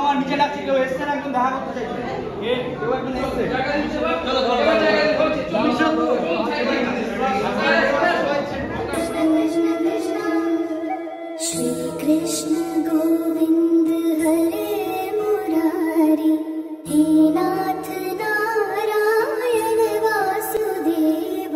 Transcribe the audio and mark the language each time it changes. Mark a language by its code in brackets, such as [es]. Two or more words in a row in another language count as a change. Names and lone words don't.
[bn] নিচে ডাকছি কেউ এসছে না একদম দেখা করতে চাইছে কেউ একদম এসছে [sa] श्री कृष्ण गोविंद हरे मुरारी हे नाथ नारायण वासुदेव